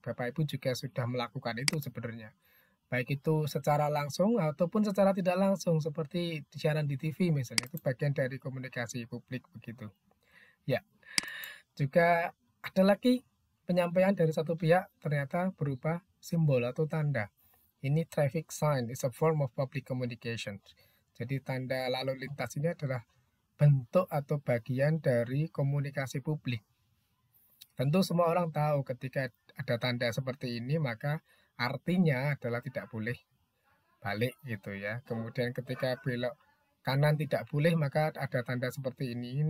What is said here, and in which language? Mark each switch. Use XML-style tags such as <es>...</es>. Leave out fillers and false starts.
<id>Bapak Ibu juga sudah melakukan itu sebenarnya. Baik itu secara langsung ataupun secara tidak langsung seperti siaran di TV misalnya, itu bagian dari komunikasi publik begitu. Ya, juga ada lagi penyampaian dari satu pihak ternyata berupa simbol atau tanda. Ini</id> <en>traffic sign is a form of public communication.</en> <id>Jadi tanda lalu lintas ini adalah bentuk atau bagian dari komunikasi publik. Tentu semua orang tahu ketika ada tanda seperti ini maka artinya adalah tidak boleh balik gitu ya. Kemudian ketika belok kanan tidak boleh maka ada tanda seperti ini.</id>